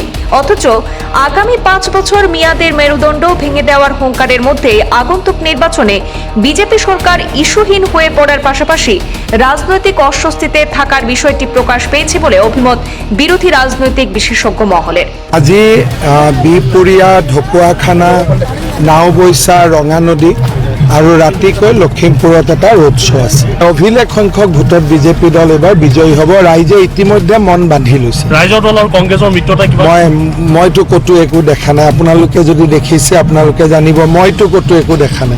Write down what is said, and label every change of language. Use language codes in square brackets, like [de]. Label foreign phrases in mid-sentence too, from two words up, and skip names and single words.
[bn] অথচ আগামী 5 বছর মিয়াদের মেরুদণ্ড ভেঙে দেওয়ার হুঙ্কারের মধ্যে আগন্তুক নির্বাচনে বিজেপি সরকার ইস্যুহীন হয়ে পড়ার পাশাপাশি রাজনৈতিক অস্বস্তিতে থাকার বিষয়টি প্রকাশ পেয়েছে বলে অভিমত বিরোধী রাজনৈতিক বিশেষজ্ঞ মহলের। [as] আজি বিহপুরিয়া, ঢকুৱাখানা, নাওবৈচা, ৰঙানদী আৰু ৰাতিকৈ লখিমপুৰত এটা ৰোড শ্ব' আছে। অভিলেখ সংখ্যক ভোটত বিজেপি দল এবাৰ বিজয়ী হ'ব, ৰাইজে ইতিমধ্যে মন বান্ধি লৈছে। ৰাইজৰ দল আৰু কংগ্ৰেছৰ মিত্ৰতা মইতো ক'তো একো দেখা নাই, আপোনালোকে যদি দেখিছে আপোনালোকে জানিব, মইতো ক'তো একো দেখা নাই।